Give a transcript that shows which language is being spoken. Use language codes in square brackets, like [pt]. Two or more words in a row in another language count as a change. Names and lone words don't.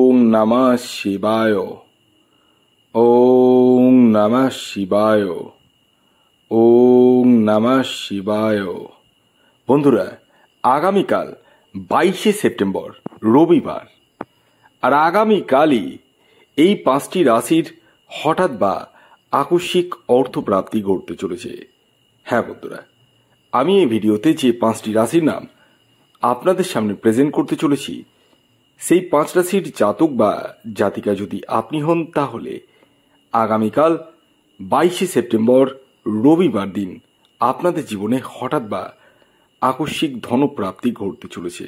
[sa] নমঃ শিবায়। ওম নমঃ শিবায়। ওম নমঃ শিবায়। [bn] বন্ধুরা, আগামীকাল 22শে সেপ্টেম্বর রবিবার, আর আগামীকালই এই 5টি রাশির হঠাৎ বা আকস্মিক অর্থপ্রাপ্তি ঘটতে চলেছে। হ্যাঁ বন্ধুরা, আমি এই ভিডিওতে যে 5টি রাশির নাম আপনাদের সামনে প্রেজেন্ট করতে চলেছি, সেই 5 রাশির জাতক বা জাতিকা যদি আপনি হন, তাহলে আগামীকাল 22শে সেপ্টেম্বর রবিবার দিন আপনাদের জীবনে হঠাৎ বা আকস্মিক ধনপ্রাপ্তি ঘটতে চলেছে।